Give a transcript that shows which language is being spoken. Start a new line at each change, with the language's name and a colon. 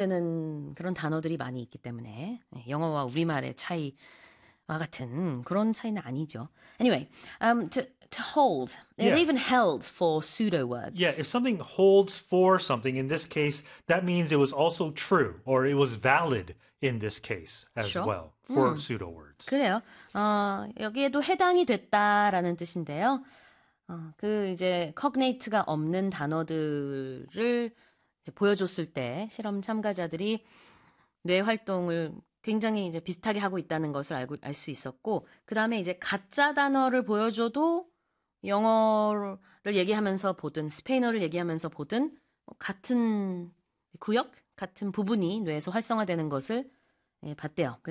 Korean: 쓰는 그런 단어들이 많이 있기 때문에 영어와 우리말의 차이와 같은 그런 차이는 아니죠.
English: Anyway, to hold. It even held for pseudo Yeah, if something holds for something, in this case, that means it was also true or it was valid in this case as Sure. well for pseudo words.
Korean: 그래요. 여기에도 해당이 됐다라는 뜻인데요. 이제 cognate가 없는 단어들을 보여줬을 때 실험 참가자들이 뇌 활동을 굉장히 이제 비슷하게 하고 있다는 것을 알수 있었고, 그 다음에 이제 가짜 단어를 보여줘도 영어를 얘기하면서 보든 스페인어를 얘기하면서 보든 같은 구역, 같은 부분이 뇌에서 활성화되는 것을 봤대요.